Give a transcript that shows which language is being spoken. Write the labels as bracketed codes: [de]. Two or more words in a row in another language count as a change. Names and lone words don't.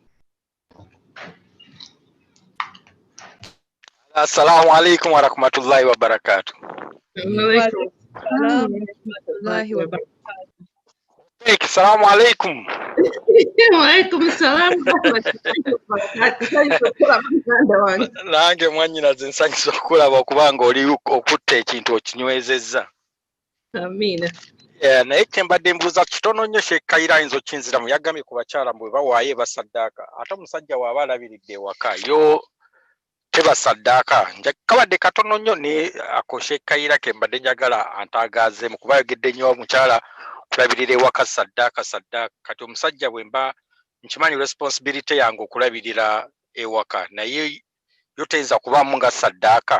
[ar] السلام عليكم ورحمة الله وبركاته. السلام عليكم. وعليكم السلام. [lg] Nange mwannyinaze nsanyusa okulaba okubanga oli okutta ekintu okinywezezza. Amina. Naye kyembadde mbuuza kitono nnyo Sheikh ayinza okinziramu yagambye ku bakyala bwe bawaayo basaddaaka ate omusajja waaba alabiridde ewaka yo tebasaddaaka kabadde katono nnyo ne ako Sheikh Kayira kembadde njagala antagaazeemu kuba yogedde nnyo omukyala kulabirira ewaka saddaaka kati omusajja bwe mba nkimanyi responsibility yange okulabirira ewaka naye yo teyinza kubaamu nga saddaaka.